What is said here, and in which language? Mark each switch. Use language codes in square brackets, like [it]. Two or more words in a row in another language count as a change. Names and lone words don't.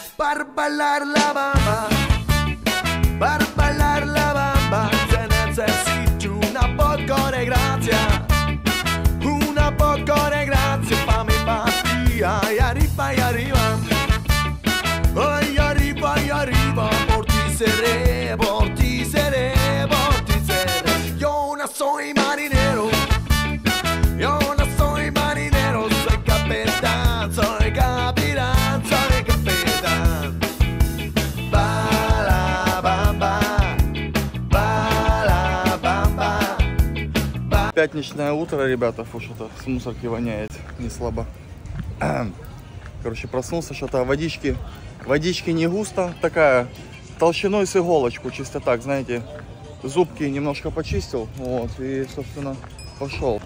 [es] para bailar la bamba, para bailar la bamba, se necesita una poco de gracia, una poco de gracia pa' mi pastilla, y arriba, ay arriba, por ti seré, por ti seré, por ti seré. Yo no soy marinero, yo no soy marinero, soy capitán, soy capitán, soy capitán. Bala бамба, бала бамба. [ru] Пятничное утро, ребята, фу, что-то с мусорки воняет не слабо. Короче, проснулся, что-то водички не густо, такая толщиной с иголочку, чисто так, знаете, зубки немножко почистил, вот, и, собственно, пошел.